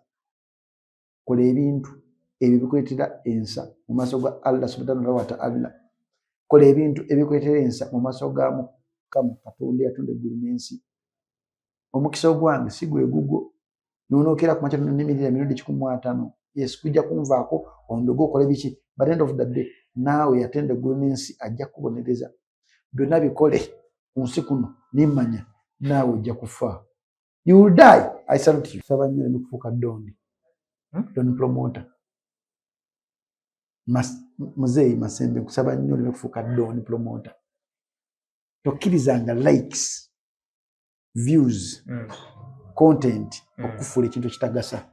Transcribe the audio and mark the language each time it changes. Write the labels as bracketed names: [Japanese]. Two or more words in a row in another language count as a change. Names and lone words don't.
[Ganda] Kola ebintu ebyo bikuleetera ensa mu maaso ga [Arabic] الله سبحانه وتعالى. [Ganda] Kola ebintu ebikuleetera ensa mu maaso ga Mukama Katonda yatonda eggulu n'ensi. Omukisa ogwange si gwe gugwo. N'onookera ku makya n'emirira emirundi 150. Yesu kujja kunvaako ondoge okole biki. [English] By the end of the day [Ganda] naawe yatenda eggulu n'ensi ajja kubonereza. Byonna bikole ku nsi kuno nimmanya naawe ojja kufa. [English] You will die. I salute you. [Ganda] Saba nnyo ne kufuuka Doni. Doni promoter. Muzeeyi Masembe kusaba nnyo ne kufuuka Doni promoter. Tokkirizanga [English] likes, views, content [Ganda] okufuula ekintu kitagasa.